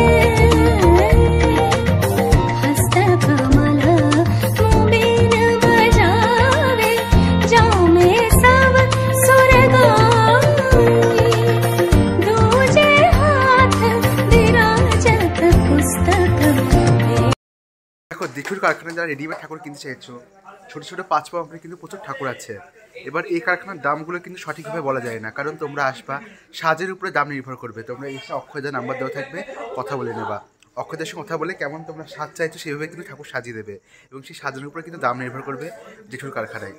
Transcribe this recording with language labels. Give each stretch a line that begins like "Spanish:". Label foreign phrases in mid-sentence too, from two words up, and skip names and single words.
Hindi: हस्तकमल मोबीन बजावे जाओ में सब सुर गाई दूजे हाथ विराजत पुस्तक
Bangla: দেখো, জেঠুর কারখানায় যারা রেডিমেড ঠাকুর কিনতে চাইছো, ছোটো ছোটো 5 পা মাপের কিন্তু প্রচুর ঠাকুর আছে। এবার এই কারখানার দামগুলো কিন্তু সঠিকভাবে বলা যায় না, কারণ তোমরা আসবা, সাজের উপরে দাম নির্ভর করবে। তোমরা এসে অক্ষয়দার নাম্বার দেওয়া থাকবে, কথা বলে নেবা। অক্ষয়দের সঙ্গে কথা বলে কেমন তোমরা সাজ চাইছো সেইভাবে কিন্তু ঠাকুর সাজিয়ে দেবে, এবং সেই সাজের উপরে কিন্তু দাম নির্ভর করবে জেঠুর কারখানায়।